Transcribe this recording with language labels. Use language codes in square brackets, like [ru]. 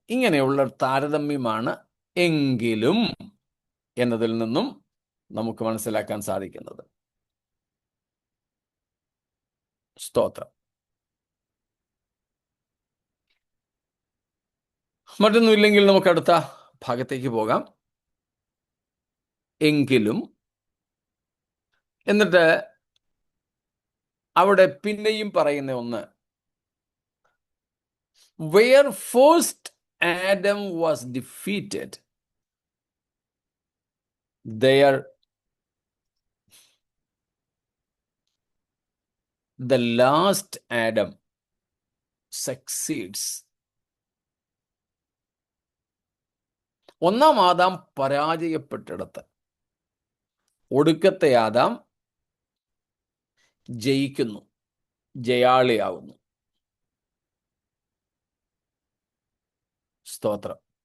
[ml] ഇങ്ങനെയുള്ള താരതമ്യമാണ് എങ്കിലും എന്നതിൽ നിന്നും നമുക്ക് മനസ്സിലാക്കാൻ സാധിക്കുന്നത്. സ്തോത്രം. മറ്റൊന്നുമില്ലെങ്കിൽ നമുക്ക് അടുത്ത ഭാഗത്തേക്ക് പോകാം. എങ്കിലും എന്നിട്ട് അവിടെ പിന്നെയും പറയുന്ന ഒന്ന്, [en] where first Adam was defeated, there the last Adam succeeds. [ml] ഒന്നാം ആദാം പരാജയപ്പെട്ടിടത്ത് ഒടുക്കത്തെ ആദാം ജയിക്കുന്നു, ജയാളിയാവുന്നു. സ്തോത്രം.